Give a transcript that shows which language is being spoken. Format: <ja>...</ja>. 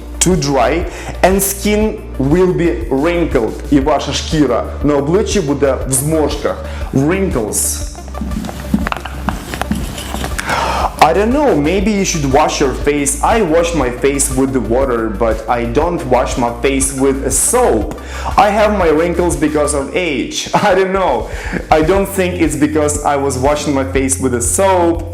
<en>Too dry, and skin will be wrinkled.</en> <uk>І ваша шкіра на обличчі буде в зморшках.</uk> <en>Wrinkles. I don't know, maybe you should wash your face. I wash my face with the water, but I don't wash my face with a soap. I have my wrinkles because of age. I don't know. I don't think it's because I was washing my face with a soap.</en>